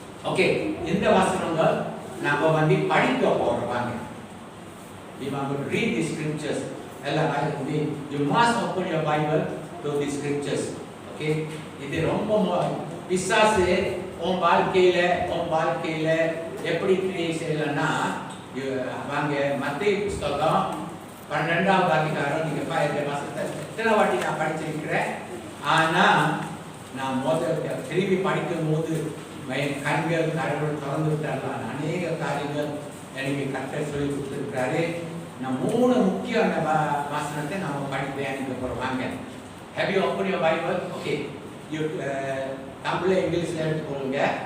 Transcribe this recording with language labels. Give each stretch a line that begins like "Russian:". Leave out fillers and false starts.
Tamil: Okay, இந்த வசனங்கள் நாம வந்து படிக்க போறோம். வாங்க,
English: we are going to read the scriptures.
Tamil: எல்லாம்
English: you must open your Bible to the scriptures.
Tamil: Okay, இது ரொம்ப பிசாசு உன் வாழ்க்கையில எப்படி கிரியை செய்யலன்னா, வாங்க மத்தேயு புத்தகம் 12வது அதிகாரம். நீங்க வசனத்தை எத்தனை வாட்டி நான் படிச்சிருக்கிறேன். ஆனா நான் திரும்பி படிக்கும் போது கண்கள் கடவுள் திறந்து விட்டார்கள். அநேக காரியங்கள் எனக்கு கர்த்தர் சொல்லி கொடுத்துருக்கிறாரு. நான் 3 முக்கிய வசனத்தை நம்ம படிக்க போறோம். வாங்க,
English: have you opened your Bible? Okay, you
Tamil: தமிழ்ல இங்கிலீஷ்ல எடுத்துக்கொள்ளுங்க.